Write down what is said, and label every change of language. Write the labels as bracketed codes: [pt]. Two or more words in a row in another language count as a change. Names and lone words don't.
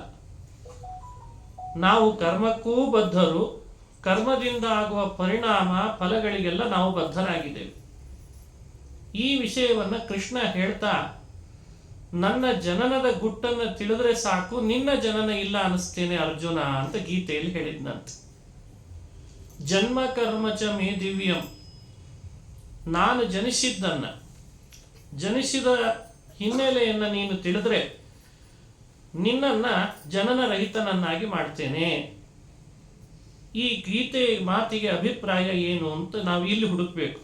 [kn] ನಾವು ಕರ್ಮಕ್ಕೂ ಬದ್ಧರು, ಕರ್ಮದಿಂದ ಆಗುವ ಪರಿಣಾಮ ಫಲಗಳಿಗೆಲ್ಲ ನಾವು ಬದ್ಧರಾಗಿದ್ದೇವೆ. ಈ ವಿಷಯವನ್ನು ಕೃಷ್ಣ ಹೇಳ್ತಾ, ನನ್ನ ಜನನದ ಗುಟ್ಟನ್ನು ತಿಳಿದ್ರೆ ಸಾಕು, ನಿನ್ನ ಜನನ ಇಲ್ಲ ಅನಿಸ್ತೇನೆ ಅರ್ಜುನ ಅಂತ ಗೀತೆಯಲ್ಲಿ ಹೇಳಿದ್ನಂತೆ. [sa] ಜನ್ಮ ಕರ್ಮ ಚ ಮೇ ದಿವ್ಯಂ, [kn] ನಾನು ಜನಿಸಿದ ಹಿನ್ನೆಲೆಯನ್ನು ನೀನು ತಿಳಿದ್ರೆ ನಿನ್ನನ್ನ ಜನನ ರಹಿತನನ್ನಾಗಿ ಮಾಡ್ತೇನೆ. ಈ ಗೀತೆ ಮಾತಿಗೆ ಅಭಿಪ್ರಾಯ ಏನು ಅಂತ ನಾವು ಇಲ್ಲಿ ಹುಡುಕ್ಬೇಕು.